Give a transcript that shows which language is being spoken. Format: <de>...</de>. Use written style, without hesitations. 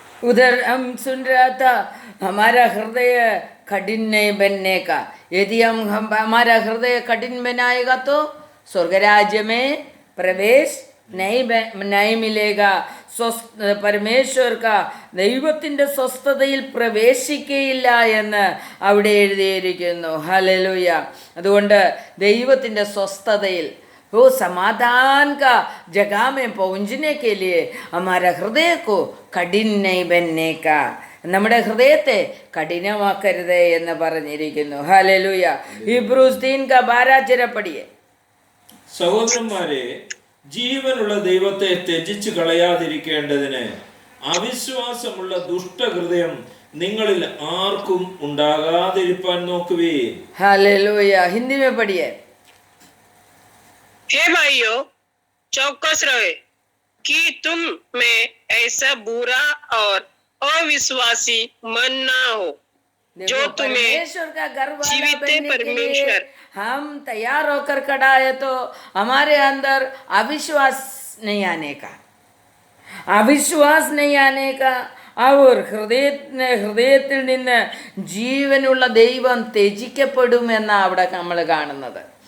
<hi>उधर हम सुन रहा था हमारा हृदय कठिन नहीं बनने का. यदि हम हमारा हृदय कठिन बनाएगा तो स्वर्ग राज्य में प्रवेश नहीं मिलेगा.</hi> <ml>ദൈവത്തിൻ്റെ സ്വസ്ഥതയിൽ പ്രവേശിക്കുകയില്ല എന്ന് അവിടെ എഴുതിയിരിക്കുന്നു. ഹല്ലേലൂയ. അതുകൊണ്ട് ദൈവത്തിൻ്റെ സ്വസ്ഥതയിൽ</ml> <hi>वो समाधान का जगह में पहुंचने के लिए हमारा हृदय को कठिन नहीं बनने का,</hi> <ml>നമ്മുടെ ഹൃദയത്തെ കഠിനമാക്കരുത് എന്ന് പറഞ്ഞിരിക്കുന്നു. ഹല്ലേലൂയ. ഇബ്രൂസ് 3:12 പഠിയേ. സഹോദരന്മാരെ, ജീവനുള്ള ദൈവത്തെ ത്യജിച്ചു കളയാതിരിക്കേണ്ടതിന് അവിശ്വാസമുള്ള ദുഷ്ടഹൃദയം നിങ്ങളിൽ ആർക്കും ഉണ്ടാകാതിരിപ്പാൻ നോക്കുവേ. ഹല്ലേലൂയ. ഹിന്ദി</ml> <hi>में</hi> <ml>പഠിയേ.</ml> <hi>हे भाइयों, चौकस रहे कि तुम में ऐसा बुरा और अविश्वासी मन ना हो जो तुम्हें परमेश्वर का घर वाला जीवित बनने के लिए परमेश्वर हम तैयार होकर खड़ा है, तो हमारे अंदर अविश्वास नहीं आने का,</hi> <ml>അവിശ്വാസ് നെയ്യാനേക്ക അവർ ഹൃദയത്തിൽ നിന്ന് ജീവനുള്ള ദൈവം ത്യജിക്കപ്പെടുമെന്നാണ് അവിടെ നമ്മൾ കാണുന്നത്.</ml>